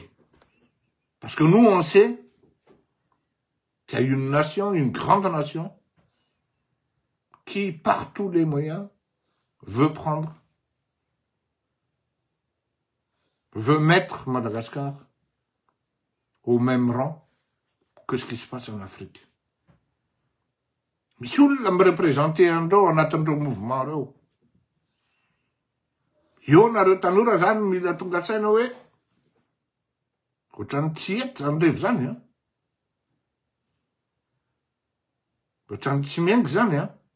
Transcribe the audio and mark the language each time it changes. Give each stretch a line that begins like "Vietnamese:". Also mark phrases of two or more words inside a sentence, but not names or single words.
French: Parce que nous, on sait qu'il y a une nation, une grande nation, qui, par tous les moyens, veut mettre Madagascar au même rang que ce qui se passe en Afrique.
Malagasy: Misy olona mireprésenter andreo anatin'ireo mouvement reo. Io nareo tanora zany mila tonga saina hoe ohatrany tsy eto zany revo zany a. Ohatrany tsy miaingy zany a.